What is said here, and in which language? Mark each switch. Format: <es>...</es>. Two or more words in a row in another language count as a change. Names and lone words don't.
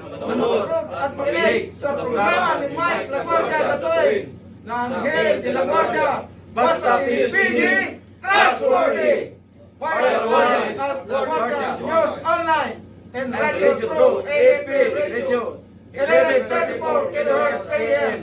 <tl>na manood at makinig sa programa ni Mike La Guardia DATUIN ng Anghel de la Guardia, basta PSPG,</tl> <en>trustworthy, viral</en> <tl>at La Guardia News Online and Radio Pro AFP Radio 1134 kHz AM.</tl>